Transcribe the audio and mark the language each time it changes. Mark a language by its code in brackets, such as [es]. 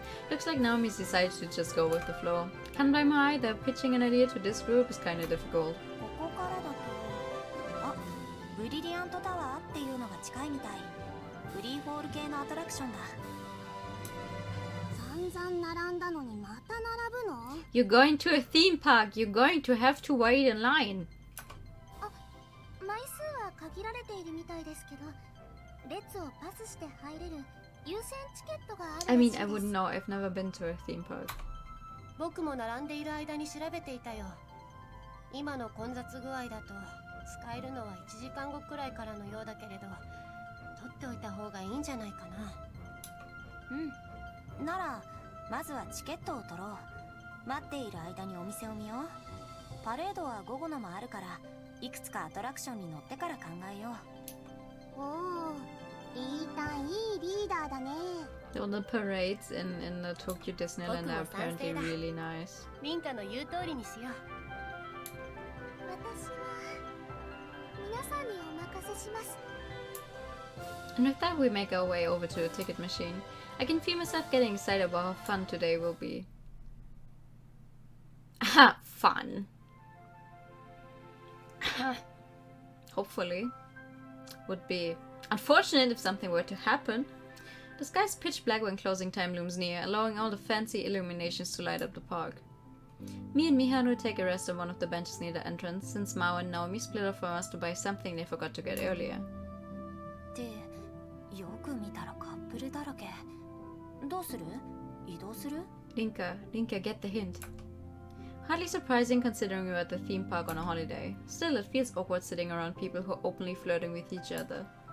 [en] Looks like Naomi's decided to just go with the flow. Can't blame her either. Pitching an idea to this group is kinda difficult. [ja] ここからだと、あ、ブリリアントタワーっていうのが近いみたい。フリーフォール系のアトラクションだ。散々並んだのにまた並ぶの？ [en] You're going to a theme park. You're going to have to wait in line. [ja] 枚数は限られているみたいですけど、列をパスして入れる優先チケットがあるらしいです。 [en] I mean, I wouldn't know. I've never been to a theme park. [ja] 僕も並んでいる間に調べていたよ。今の混雑具合だと使えるのは1時間後くらいからのようだけれど、取っておいた方がいいんじゃないかな。うん。ならまずはチケットを取ろう。待っている間にお店を見よう。パレードは午後のもあるから、いくつかアトラクションに乗ってから考えよう。おお、いいたいいリーダーだね。 [en] All the parades in the Tokyo Disneyland are apparently really nice. [ja] リンカの言う通りにしよう。私は皆さんにお任せします。 [en] And with that, we make our way over to the ticket machine. I can feel myself getting excited about how fun today will be. Fun. Hopefully. Would be unfortunate if something were to happen. The sky's pitch black when closing time looms near, allowing all the fancy illuminations to light up the park. Me and Miharu take a rest on one of the benches near the entrance, since Mao and Naomi split off from us to buy something they forgot to get earlier. [ja] ってよく見たらカップルだらけ。どうする？移動する？ [en] Rinka, get the hint. Hardly surprising considering we were at the theme park on a holiday. Still, it feels awkward sitting around people who are openly flirting with each other.